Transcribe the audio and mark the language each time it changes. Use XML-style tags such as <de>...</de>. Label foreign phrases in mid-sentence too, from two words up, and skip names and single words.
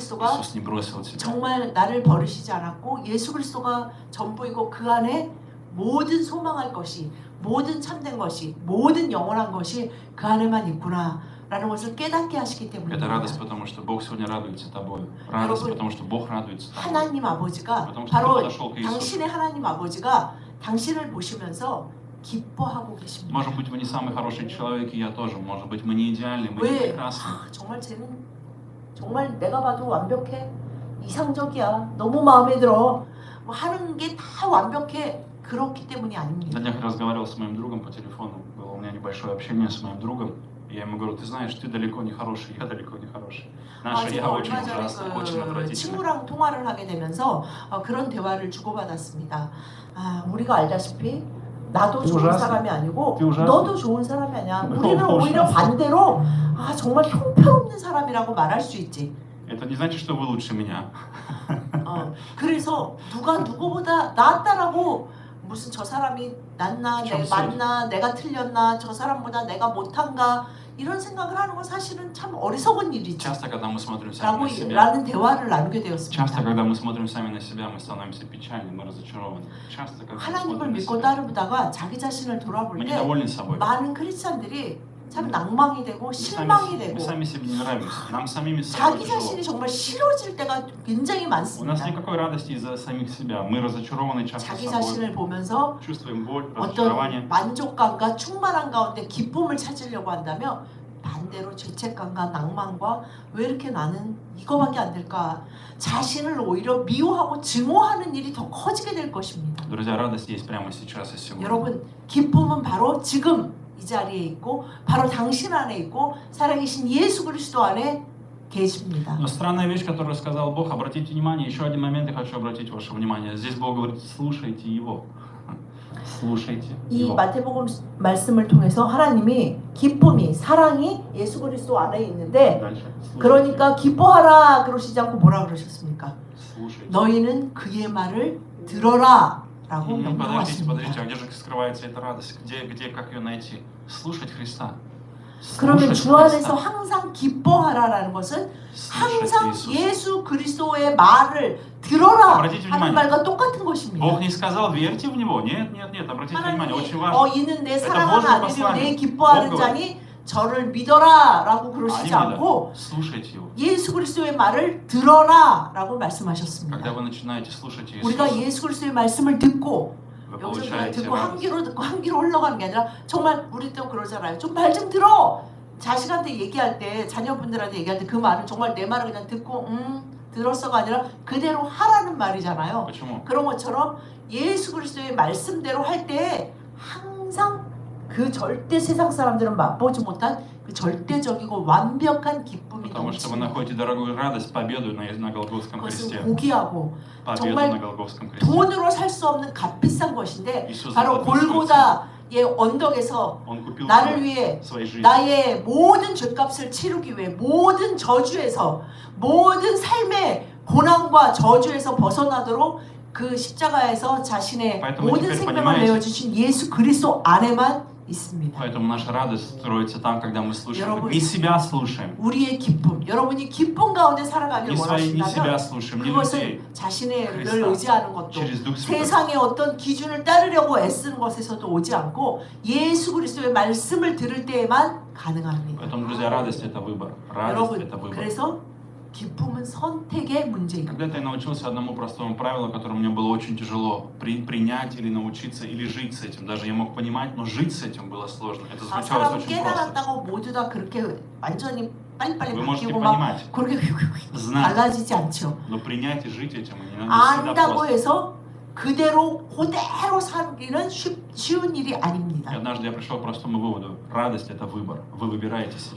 <ko>그리스도가</ko> <ru>Иисус не бросил тебя.</ru> <ko>정말 나를 버리시지 않았고 예수 그리스도가 전부이고 그 안에 모든 소망할 것이, 모든 참된 것이, 모든 영원한 것이 그 안에만 있구나라는 것을 깨닫게 하시기</ko> <ru>Это</ru> <ko>때문입니다.</ko> <ru>радость, потому что Бог сегодня радуется тобой. Радость,</ru> <ko>여러분,</ko> <ru>потому что Бог радуется тобой.</ru> <ko>하나님 아버지가</ko> <ru>потому что ты</ru> <ko>바로</ko> <ru>подошел к Иисусу.</ru> <ko>당신의 하나님 아버지가 당신을 보시면서 기뻐하고 계십니다.</ko> <ru>Может быть, вы не самый хороший человек, и я тоже. Может быть, мы не идеальны, мы не</ru> <ko>왜?</ko> <ru>прекрасны.</ru> <ko>정말 쟤는 정말 내가 봐도 완벽해, 이상적이야, 너무 마음에 들어, 뭐 하는 게 다 완벽해. 그렇기 때문이 아닙니다.</ko> <ru>На днях разговаривал с моим другом по телефону. Было у меня небольшое общение с моим другом. Я ему говорю, ты знаешь, ты далеко не хороший, я далеко не хороший. Наша я</ru> <ko>제가</ko> <ru>очень</ru> <ko>얼마 전에</ko> <ru>ужасна, очень</ru> <ko>그</ko> <ru>отвратительна.</ru> <ko>친구랑 통화를 하게 되면서 그런 대화를 주고받았습니다. 우리가 알다시피 나도 좋은</ko> <ru>ужасна.</ru> <ko>사람이 아니고</ko> <ru>ужасна.</ru> <ko>너도 좋은 사람이 아니야. 너무 우리는 오히려</ko> <ru>ужасна.</ru> <ko>반대로 정말 형편없는 사람이라고 말할 수 있지.</ko> <ru>Это не значит, что вы лучше меня.</ru> <ko>그래서 누가 누구보다 낫다라고 무슨 저 사람이 낫나, 내가 맞나, 내가 틀렸나, 저 사람보다 내가 못한가 이런 생각을 하는 건 사실은 참 어리석은 일이죠.</ko> <ru>Часто, когда мы смотрим сами на себя,</ru> <ko>라는 대화를 나누게</ko> <ru>часто,</ru> <ko>되었습니다.</ko> <ru>когда мы смотрим сами на себя, мы становимся печальны, мы разочарованы. Часто, когда мы</ru> <ko>하나님을</ko> <ru>смотрим на</ru> <ko>믿고</ko> <ru>себя,</ru> <ko>따르다가 자기 자신을 돌아볼</ko> <ru>мы</ru> <ko>때</ko> <ru>недовольны собой.</ru> <ko>많은 크리스찬들이 참 낭망이 되고</ko> <ru>Мы</ru> <ko>실망이</ko> <ru>мы</ru> <ko>되고</ko> <ru>сами себе не нравимся. Нам самими собой</ru> <ko>자기 자신이</ko> <ru>тяжело.</ru> <ko>정말 싫어질 때가 굉장히</ko> <ru>У нас</ru> <ko>많습니다.</ko> <ru>никакой радости из-за самих себя. Мы разочарованы часто</ru> <ko>자기</ko> <ru>собой.</ru> <ko>자신을 보면서</ko> <ru>Чувствуем боль,</ru> <ko>어떤</ko> <ru>разочарование.</ru> <ko>만족감과 충만한 가운데 기쁨을 찾으려고 한다면 반대로 죄책감과 낭만과 왜 이렇게 나는 이거밖에 안 될까 자신을 오히려 미워하고 증오하는 일이 더 커지게 될 것입니다.</ko> <ru>Друзья, радость есть прямо сейчас и сегодня.</ru> <ko>여러분, 기쁨은 바로 지금 이 자리에 있고 바로 당신 안에 있고 살아계신 예수 그리스도 안에 계십니다.</ko> <ru>Но странная вещь, которую сказал Бог, обратите внимание, еще один момент я хочу обратить ваше внимание. Здесь Бог говорит, слушайте Его. Слушайте</ru> <ko>이</ko> <ru>Его.</ru> <ko>마태복음 말씀을 통해서 하나님이 기쁨이 사랑이 예수 그리스도 안에 있는데</ko> <ru>Дальше. Слушайте.</ru> <ko>그러니까 기뻐하라 그러시지 않고 뭐라 그러셨습니까?</ko> <ru>Слушайте.</ru> <ko>너희는 그의 말을 들어라 라고</ko> <ru>Подождите,</ru> <ko>명령하십니다.</ko> <ru>подождите, а где же скрывается эта радость? Где, как ее найти? Слушать Христа.</ru> <ko>그러면</ko> <ru>Слушать</ru> <ko>주 안에서</ko> <ru>Христа.</ru> <ko>항상 기뻐하라라는 것은</ko> <ru>Слушать</ru> <ko>항상</ko> <ru>Иисуса.</ru> <ko>예수 그리스도의 말을 들어라</ko> <ru>Обратите</ru> <ko>하는</ko> <ru>внимание.</ru> <ko>말과 똑같은 것입니다.</ko> <ru>Бог не сказал, верьте в Него. Нет, нет, нет, обратите внимание, очень</ru> <ko>하나님이</ko> <ru>важно.</ru> <ko>이는 내</ko> <ru>Это</ru> <ko>사랑하는</ko> <ru>Божье</ru> <ko>아들이요 내</ko> <ru>послание.</ru> <ko>기뻐하는</ko> <ru>Бог</ru> <ko>자니 저를 믿어라 라고 그러시지 아닙니다. 않고</ko> <ru>Слушайте Его.</ru> <ko>예수 그리스도의 말을 들어라 라고</ko> <ru>Когда</ru> <ko>말씀하셨습니다.</ko> <ru>вы начинаете слушать</ru> <ko>우리가</ko> <ru>Иисуса,</ru> <ko>예수 그리스도의 말씀을 듣고</ko> <ru>вы</ru> <ko>여기서 그냥</ko> <ru>получаете</ru> <ko>듣고 한</ko> <ru>радость.</ru> <ko>귀로 듣고 한 귀로 흘러가는 게 아니라 정말 우리 또 그러잖아요. 좀 말 좀 들어. 자식한테 얘기할 때 자녀분들한테 얘기할 때 그 말은 정말 내 말을 그냥 듣고 들었어가 아니라 그대로 하라는 말이잖아요.</ko> <ru>Почему?</ru> <ko>그런 것처럼 예수 그리스도의 말씀대로 할 때 항상 그 절대 세상 사람들은 맛보지 못한 그 절대적이고 완벽한 기쁨이</ko> <ru>Потому что вы</ru> <ko>넘칩니다.</ko> <ru>находите дорогую радость, победу на Голгофском</ru> <ko>그것은</ko> <ru>кресте.</ru> <ko>고귀하고</ko> <ru>Победу</ru> <ko>정말</ko> <ru>на Голгофском кресте.</ru> <ko>돈으로 살 수 없는 값비싼 것인데</ko> <ru>Иисус</ru> <ko>바로</ko> <ru>заплатил свою цену.</ru> <ko>골고다의 언덕에서</ko> <ru>Он купил</ru> <ko>나를 위해</ko> <ru>своей жизни.</ru> <ko>나의 모든 죄값을 치르기 위해 모든 저주에서 모든 삶의 고난과 저주에서 벗어나도록 그 십자가에서 자신의</ko> <ru>Поэтому</ru> <ko>모든</ko> <ru>теперь</ru> <ko>생명을</ko> <ru>понимаете?</ru> <ko>내어주신 예수 그리스도 안에만 있습니다.</ko> <ru>Поэтому наша радость строится там, когда мы слушаем.</ru> <ko>여러분,</ko> <ru>Не себя слушаем.</ru> <ko>우리의 기쁨, 여러분이 기쁨 가운데 살아가길</ko> <ru>Не себя</ru> <ko>원하신다면</ko> <ru>слушаем, не людей.</ru> <ko>그것은 자신을 그리스도, 의지하는 것도</ko> <ru>Через Дух Святой.</ru> <ko>세상의 어떤 기준을 따르려고 애쓰는 것에서도 오지 않고 예수 그리스도의 말씀을 들을 때에만 가능합니다.</ko> <ru>Поэтому, друзья, радость это выбор. Радость</ru> <ko>여러분,</ko> <ru>это выбор.</ru> <ko>그래서 기쁨은 선택의 문제입니다.</ko> <ru>Когда-то я научился одному простому правилу, которое мне было очень тяжело принять или научиться, или жить с этим. Даже я мог понимать, но жить с этим было сложно. Это звучало</ru> <ko>사람은</ko> <ru>очень просто.</ru> <ko>깨달았다고 모두 다 그렇게 완전히 빨리빨리</ko> <ru>Вы можете</ru> <ko>바뀌고 막</ko> <ru>понимать,</ru> <ko>그렇게</ko> <ru>знать,</ru> <ko>달라지지 않죠.</ko> <ru>но принять и жить этим не всегда</ru> <ko>안다고</ko> <ru>просто.</ru> <ko>해서 그대로 살기는 쉬운 일이</ko> <ru>И</ru> <ko>아닙니다.</ko> <ru>однажды я пришел к простому выводу. Радость это выбор. Вы выбираете сейчас,</ru>